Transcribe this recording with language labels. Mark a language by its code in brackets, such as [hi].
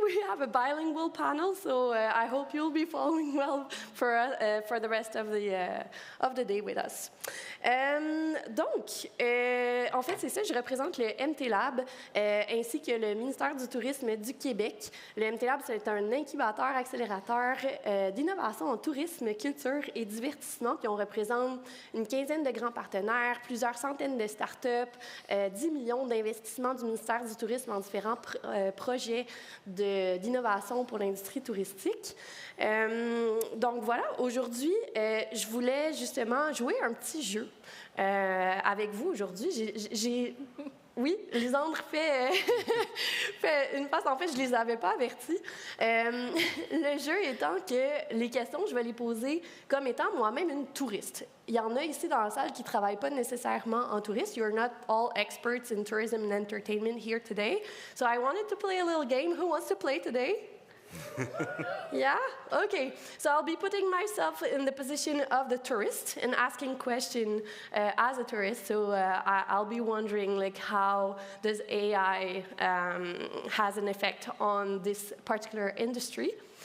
[en] We have a bilingual panel, so I hope you'll be following well for the rest of the day with us. [fr] Donc, en fait, c'est ça, je représente le MT Lab ainsi que le ministère du Tourisme du Québec. Le MT Lab, c'est un incubateur, accélérateur d'innovation en tourisme, culture et divertissement. Puis on représente une quinzaine de grands partenaires, plusieurs centaines de start-up, 10 millions d'investissements du ministère du Tourisme en différents projets d'innovation pour l'industrie touristique. Donc voilà, aujourd'hui, je voulais justement jouer un petit jeu avec vous aujourd'hui. Oui, Lisandre fait une face. En fait, je ne les avais pas avertis. Le jeu étant que les questions, je vais les poser comme étant moi-même une touriste. Il y en a ici dans la salle qui ne travaillent pas nécessairement en touriste. [en] You're not all experts in tourism and entertainment here today. So I wanted to play a little game. Who wants to play today? Yeah? Okay. So I'll be putting myself in the position of the tourist and asking questions as a tourist. So I'll be wondering, like, how does AI has an effect on this particular industry?